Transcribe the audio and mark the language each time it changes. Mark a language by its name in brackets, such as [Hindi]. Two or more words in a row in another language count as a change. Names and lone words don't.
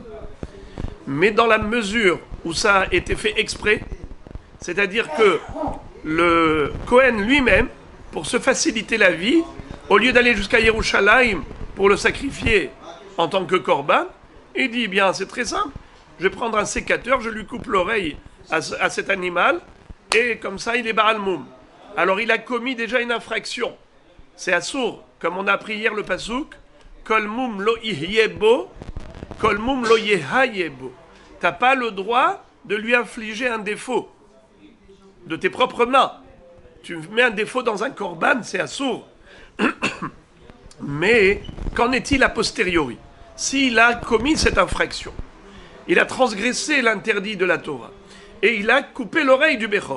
[French] Mais dans la mesure où ça a été fait exprès, c'est-à-dire que le Kohen lui-même, pour se faciliter la vie, au lieu d'aller jusqu'à Yerushalayim pour le sacrifier en tant que korban, il dit, bien, c'est très simple, je vais prendre un sécateur, je lui coupe l'oreille à cet animal, et comme ça, il est [Hebrew] בעל מום. [French] Alors, il a commis déjà une infraction. C'est assour, comme on a appris hier le pasouk, [Hebrew] כל מום לא יהיה בו כל מום לא יהיה בו. [French] T'as pas le droit de lui infliger un défaut de tes propres mains. Tu mets un défaut dans un korban, c'est assour. Mais qu'en est-il a posteriori? S'il a commis cette infraction, il a transgressé l'interdit de la Torah et il a coupé l'oreille du Bechor.